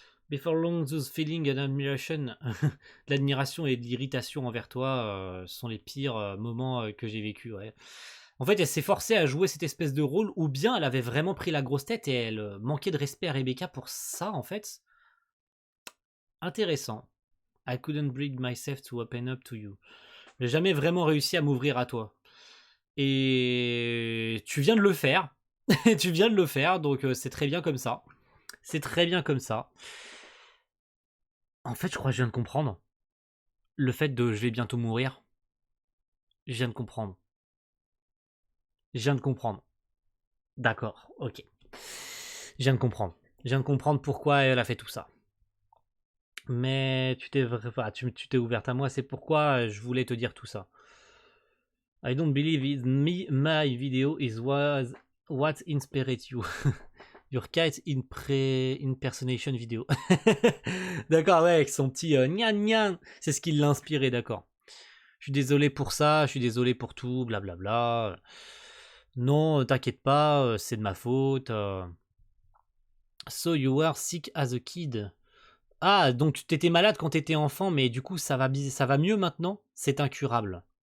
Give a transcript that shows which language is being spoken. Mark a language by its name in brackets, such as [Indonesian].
[English] Before long, those feelings and admiration, [French] l'admiration et de l'irritation envers toi sont les pires moments que j'ai vécu. Ouais. En fait, elle s'est forcée à jouer cette espèce de rôle, ou bien elle avait vraiment pris la grosse tête et elle manquait de respect à Rebecca pour ça, en fait. Intéressant. [English] I couldn't bring myself to open up to you. [French] J'ai jamais vraiment réussi à m'ouvrir à toi. Et tu viens de le faire. Tu viens de le faire, donc c'est très bien comme ça. C'est très bien comme ça. En fait, je crois que je viens de comprendre. Le fait de je vais bientôt mourir. Je viens de comprendre. Je viens de comprendre. D'accord, ok. Je viens de comprendre. Je viens de comprendre pourquoi elle a fait tout ça. Mais tu t'es ouverte à moi, c'est pourquoi je voulais te dire tout ça. [English] I don't believe my video is what inspired you. Your cat impersonation video. [French] D'accord, ouais, avec son petit gnan gnan. C'est ce qui l'a inspiré, d'accord. Je suis désolé pour ça, je suis désolé pour tout, blablabla. Non, t'inquiète pas, c'est de ma faute. [English] So you were sick as a kid. [French] Ah, donc tu t'étais malade quand t'étais enfant, mais du coup ça va mieux maintenant? C'est incurable.